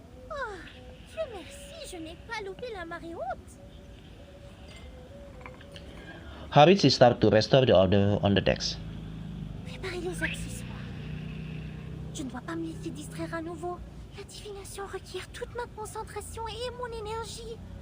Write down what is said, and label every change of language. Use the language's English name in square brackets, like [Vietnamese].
[French] Oh, Dieu merci, je n'ai pas loupé la marée haute. [English] Hurried, she started to restore the order on the decks. [French] Préparez les accessoires. Je ne dois pas me laisser distraire à nouveau. La divination requiert toute ma concentration et mon énergie.